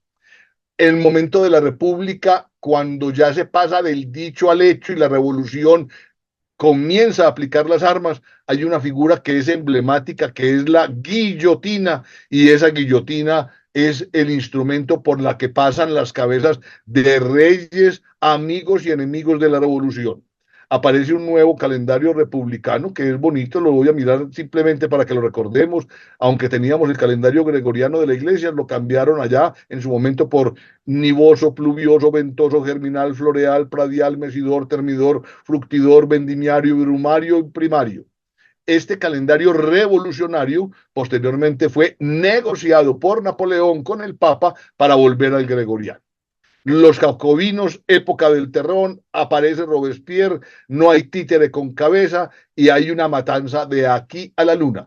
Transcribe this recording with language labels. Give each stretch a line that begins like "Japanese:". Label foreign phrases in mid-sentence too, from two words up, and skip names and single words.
Spanish: El momento de la república, cuando ya se pasa del dicho al hecho y la revolución comienza a aplicar las armas, hay una figura que es emblemática, que es la guillotina, y esa guillotina es el instrumento por la que pasan las cabezas de reyes, amigos y enemigos de la revolución. Aparece un nuevo calendario republicano que es bonito, lo voy a mirar simplemente para que lo recordemos, aunque teníamos el calendario gregoriano de la iglesia, lo cambiaron allá en su momento por nivoso, pluvioso, ventoso, germinal, floreal, pradial, mesidor, termidor, fructidor, vendimiario, brumario y primario. Este calendario revolucionario posteriormente fue negociado por Napoleón con el Papa para volver al gregoriano. Los jacobinos, época del terror, aparece Robespierre, no hay títere con cabeza y hay una matanza de aquí a la luna.